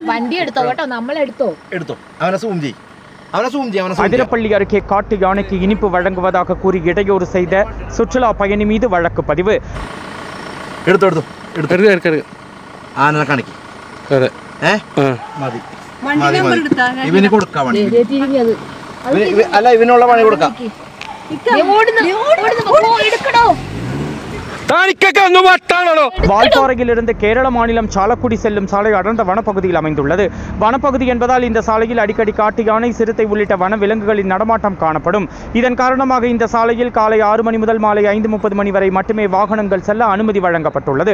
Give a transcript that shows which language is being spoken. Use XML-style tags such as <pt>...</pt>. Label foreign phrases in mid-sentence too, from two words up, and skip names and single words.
<ml>വണ്ടി എടുത്തോ കേട്ടോ, നമ്മളെടുത്തോ എടുത്തോ. അവനെ സൂം ചെയ്യ്,</ml> <ta>அவனை சூம் செய்ய. அதிரப்பள்ளி அருகே காட்டு யானைக்கு இனிப்பு வழங்குவதாக கூறி இடையூறு செய்த சுற்றுலா பயணி மீது வழக்கு பதிவு.</ta> <ml>എടുത്തോ എടുത്തോ എടുത്തോ എടുക്ക ആനനെ കാണിക്ക്. അതെ മതി മതി. ഇവന് കൊടുക്കാം വണ്ടി. അല്ല ഇവനുള്ള പണി കൊടുക്കാം.</ml> <ta>வால்பாறையிலிருந்து கேரள மாநிலம் சாலக்குடி செல்லும் சாலை அடர்ந்த வனப்பகுதியில் அமைந்துள்ளது. வனப்பகுதி என்பதால் இந்த சாலையில் அடிக்கடி காட்டு யானை, சிறுத்தை உள்ளிட்ட வன விலங்குகளின் நடமாட்டம் காணப்படும். இதன் காரணமாக இந்த சாலையில் காலை 6 மணி முதல் மாலை 5:30 மணி வரை மட்டுமே வாகனங்கள் செல்ல அனுமதி வழங்கப்பட்டுள்ளது.</ta>